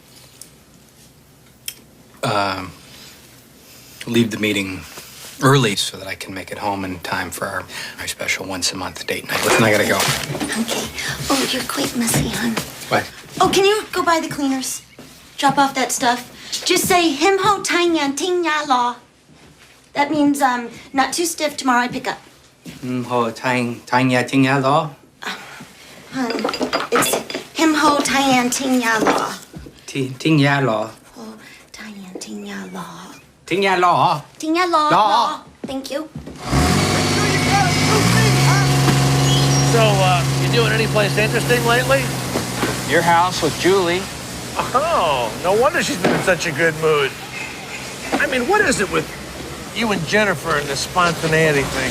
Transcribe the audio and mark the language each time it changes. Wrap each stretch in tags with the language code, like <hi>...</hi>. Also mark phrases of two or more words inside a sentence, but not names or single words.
<en>leave the meeting early so that I can make it home in time for our special once-a-month date night. Listen, I gotta go. Okay. Oh, you're quite messy, hon. What? Oh, can you go by the cleaners? Drop off that stuff. Just say him ho tang yan ting ya law. That means not too stiff. Tomorrow I pick up. Ho tang ya ting ya lo. Hun, it's him ho tang yan ting ya law. Ting ya lo. Ho tang yan ting ya law. Ting ya lo. Ting ya law. Law. Law. Thank you. So, you doing any place interesting lately? Your house with Julie. Oh, no wonder she's been in such a good mood. I mean, what is it with you and Jennifer and this spontaneity thing?</en>